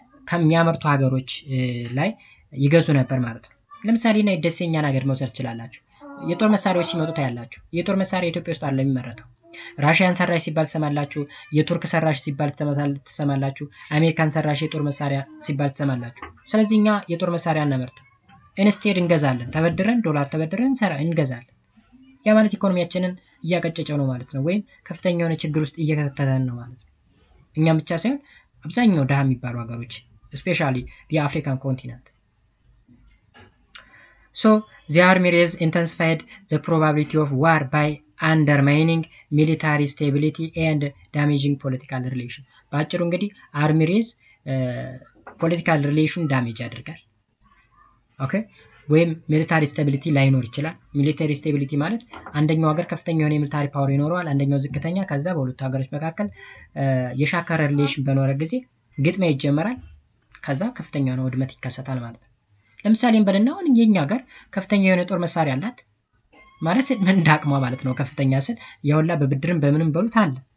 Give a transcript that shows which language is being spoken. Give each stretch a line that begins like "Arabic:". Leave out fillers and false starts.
Amharic: ከሚያመርቱ ሀገሮች ላይ ይገዙ ነበር ማለት ነው። ለምሳሌ እና ደሴኛ ነገር መውሰድ ይችላልላችሁ። የጦር መሳሪያዎች ሲመጡ ታያላችሁ። የጦር መሳሪያ ኢትዮጵያ ውስጥ አለ የሚመረተው። ራሺያን ሰራሽ ሲባል ተሰማላችሁ፣ የቱርክ ሰራሽ ሲባል ተሰማላችሁ፣ አሜሪካን ሰራሽ የጦር መሳሪያ ሲባል ተሰማላችሁ። ስለዚህ እኛ የጦር መሳሪያ እናመርተው ኢንስቴድ እንገዛለን። ተበድረን ዶላር ተበድረን እንገዛለን። ያ ማለት ኢኮኖሚያችንን እያቀጨጨው ነው ማለት ነው፣ ወይም ከፍተኛ የሆነ ችግር ውስጥ እየከተተን ነው ማለት ነው። እኛም ብቻ ሳይሆን አብዛኛው ደሃ የሚባሉ ሀገሮች
English: especially the African continent. So the army race intensified the probability of war by undermining military stability and damaging political relation.
Amharic: ባጭሩ እንግዲህ አርሚ ሬዝ ፖለቲካል ሪሌሽን ዳሜጅ ያደርጋል። ኦኬ ወይም ሚሊታሪ ስታቢሊቲ ላይኖር ይችላል። ሚሊታሪ ስታቢሊቲ ማለት አንደኛው ሀገር ከፍተኛ የሆነ ሚሊታሪ ፓወር ይኖረዋል፣ አንደኛው ዝቅተኛ። ከዛ በሁለቱ ሀገሮች መካከል የሻከረ ሪሌሽን በኖረ ጊዜ ግጥሚያ ይጀመራል። ከዛ ከፍተኛ የሆነ ውድመት ይከሰታል ማለት ነው። ለምሳሌ እንበልና አሁን የኛ ሀገር ከፍተኛ የሆነ ጦር መሳሪያ አላት ማለት ምን እንዳቅሟ ማለት ነው። ከፍተኛ ስል ያውላ በብድርም በምንም በሉት አለ።